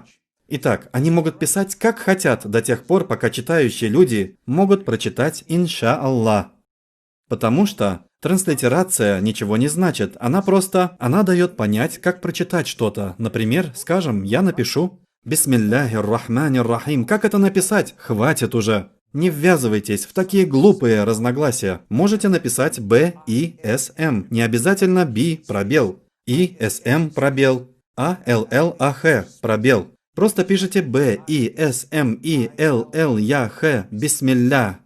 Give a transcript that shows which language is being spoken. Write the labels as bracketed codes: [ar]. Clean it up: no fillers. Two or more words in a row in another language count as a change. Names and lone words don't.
[ru] Итак, они могут писать как хотят до тех пор, пока читающие люди могут прочитать «иншааллах». Потому что транслитерация ничего не значит, она дает понять, как прочитать что-то. Например, скажем, я напишу [ar] «بسم الله الرحمن الرحيم». [ru] Как это написать? Хватит уже. Не ввязывайтесь в такие глупые разногласия. Можете написать «б» и «с», «м». Не обязательно «би», пробел, «и», «с», «м», пробел, «а», «л», «л», «а», «х», пробел. Просто пишите «б», «и», «с», «м», «и», «л», «л», «я», «х», «бисмилля».